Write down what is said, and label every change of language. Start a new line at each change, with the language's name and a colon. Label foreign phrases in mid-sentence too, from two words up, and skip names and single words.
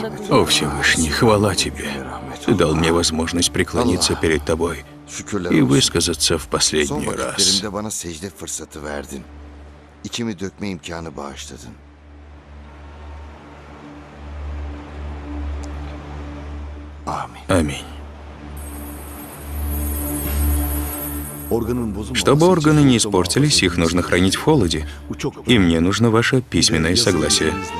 Russian: О, Всевышний, хвала тебе. Ты дал мне возможность преклониться перед тобой и высказаться в последний раз.
Turkish: Vakitlerimde bana secde fırsatı verdin. İçimi dökme imkanı bağışladın. Amin.
Russian: Аминь. Чтобы органы не испортились, их нужно хранить в холоде. И мне нужно ваше письменное согласие.